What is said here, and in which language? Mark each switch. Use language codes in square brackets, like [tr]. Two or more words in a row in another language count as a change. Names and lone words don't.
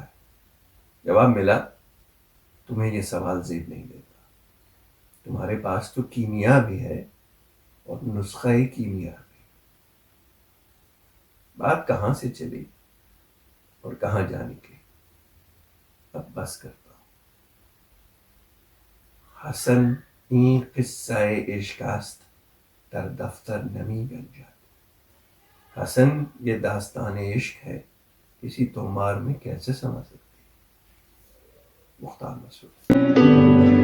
[ur] جواب ملا تمہیں یہ سوال زیب نہیں دیتا، تمہارے پاس تو کیمیا بھی ہے اور نسخہ کیمیا بھی۔ بات کہاں سے چلی اور کہاں جا نکلی، اب بس کرتا ہوں۔ [fa] حسن این قصہ عشق است در دفتر نمی گنجد۔ [ur] حسن یہ داستان عشق ہے، کسی تومار میں کیسے سما سکتی؟ مختار مسعود۔